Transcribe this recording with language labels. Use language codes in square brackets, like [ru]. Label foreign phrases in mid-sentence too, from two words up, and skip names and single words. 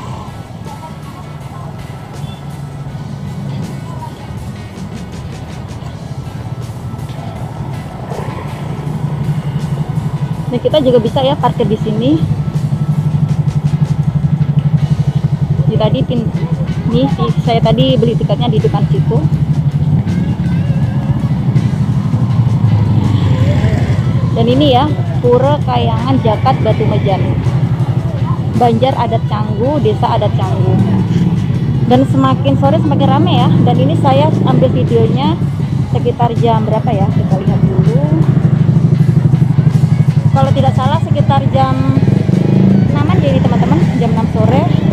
[id] Dan kita juga bisa ya parkir di sini. Di tadi nih saya tadi beli tiketnya di depan situ. Dan ini ya Pura Kayangan Jakat Batumejan, Banjar Adat Canggu, Desa Adat Canggu. Dan semakin sore semakin rame ya. Dan ini saya ambil videonya sekitar jam berapa ya? Kita lihat dulu. Kalau tidak salah sekitar jam 6-an jadi teman-teman, jam 6 sore.